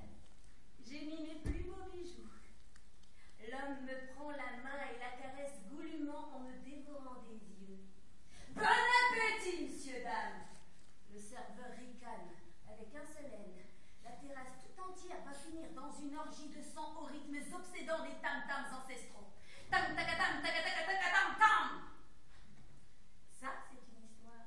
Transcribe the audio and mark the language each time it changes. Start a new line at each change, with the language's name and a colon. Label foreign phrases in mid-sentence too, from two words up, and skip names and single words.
French: J'ai mis mes plus beaux bijoux. L'homme me prend la main et la caresse goulûment en me dévorant des yeux. Bon appétit, monsieur, dame! Le serveur ricane avec un seul N. La terrasse tout entière va finir dans une orgie de sang aux rythmes obsédants des tam-tams ancestraux. Tam-taka-tam, taka-taka-taka-tam-tam! Ça, c'est une histoire